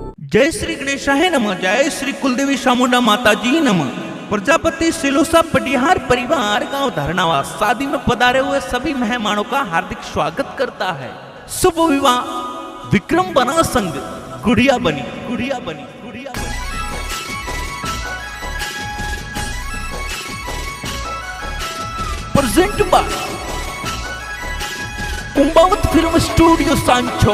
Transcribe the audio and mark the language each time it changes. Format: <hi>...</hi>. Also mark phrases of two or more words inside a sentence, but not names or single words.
<hi>जय श्री गणेशाय नमः। जय श्री कुलदेवी चामुंडा माता जी नमः। प्रजापति सिलोसा पटिहार परिवार गांव धरनावा शादी में पधारे हुए सभी मेहमानों का हार्दिक स्वागत करता है। शुभ विवाह विक्रम बना संग गुड़िया बनी गुड़िया बनी गुड़िया बनी।</hi> <en>present by कुंभावत फिल्म स्टूडियो सांचो।</en>